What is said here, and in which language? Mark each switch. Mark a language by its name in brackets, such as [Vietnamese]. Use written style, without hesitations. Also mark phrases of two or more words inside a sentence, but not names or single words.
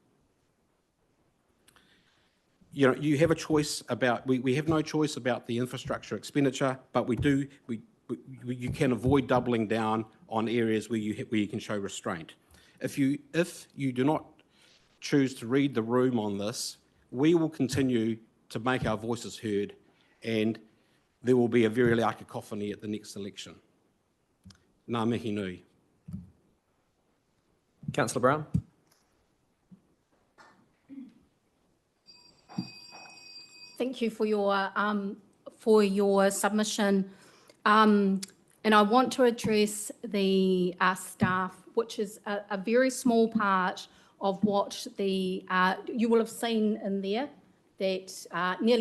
[English] You have a choice about, we have no choice about the infrastructure expenditure, but you can avoid doubling down on areas where you can show restraint. If you do not choose to read the room on this, we will continue to make our voices heard, and there will be a very loud cacophony at the next election. [Māori] Ngā mihi nui. [English] Councillor Brown. Thank you for your submission. And I want to address the staff, which is a very small part of what you will have seen in there, that nearly